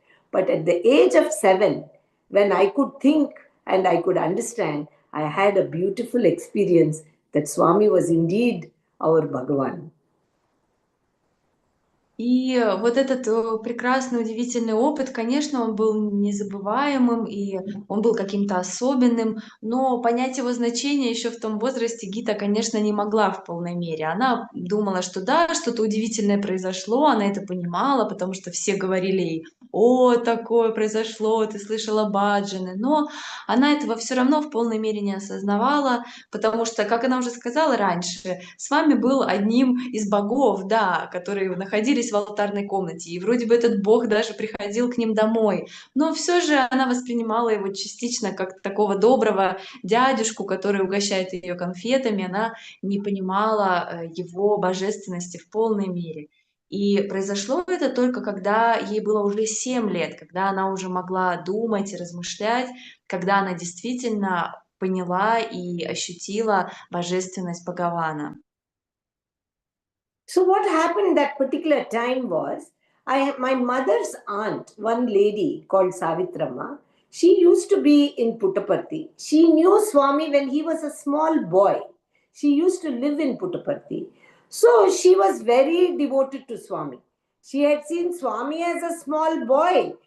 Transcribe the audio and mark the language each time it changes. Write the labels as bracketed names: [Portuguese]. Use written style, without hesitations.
[English] But at the age of 7, when I could think and I could understand, I had a beautiful experience that Swami was indeed our Bhagavan. [Russian] И вот этот прекрасный, удивительный опыт, конечно, он был незабываемым, и он был каким-то особенным, но понять его значение еще в том возрасте Гита, конечно, не могла в полной мере. Она думала, что да, что-то удивительное произошло, она это понимала, потому что все говорили ей: «О, такое произошло, ты слышала баджаны», но она этого все равно в полной мере не осознавала, потому что, как она уже сказала раньше, с вами был одним из богов, да, которые находились в алтарной комнате, и вроде бы этот бог даже приходил к ним домой, но все же она воспринимала его частично как такого доброго дядюшку, который угощает ее конфетами, она не понимала его божественности в полной мере. И произошло это только когда ей было уже 7 лет, когда она уже могла думать и размышлять, когда она действительно поняла и ощутила божественность Бхагавана. [English] So what happened that particular time was, my mother's aunt, one lady called Savitrama, she used to be in Puttaparthi. She knew Swami when he was a small boy. She used to live in Puttaparthi. So she was very devoted to Swami. She had seen Swami as a small boy.